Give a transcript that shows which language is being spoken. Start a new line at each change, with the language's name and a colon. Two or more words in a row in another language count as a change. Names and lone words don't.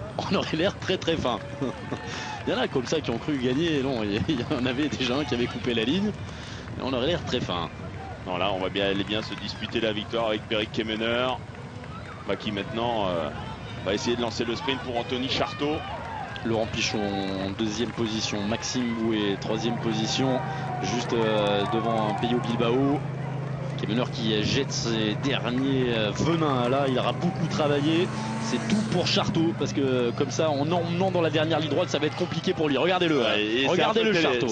French: On aurait l'air très très fin. Il y en a comme ça qui ont cru gagner. Non, il y en avait déjà un qui avait coupé la ligne. Et on aurait l'air très fin. Non, là on va aller bien se disputer la victoire avec Peric Kemener, qui maintenant va essayer de lancer le sprint pour Anthony Charteau. Laurent Pichon en 2e position, Maxime Bouet 3e position, juste devant Peyo Bilbao. Kemener qui jette ses derniers venins là, il aura beaucoup travaillé. C'est tout pour Charteau, parce que comme ça en emmenant dans la dernière ligne droite ça va être compliqué pour lui. Regardez-le, regardez-le Charteau.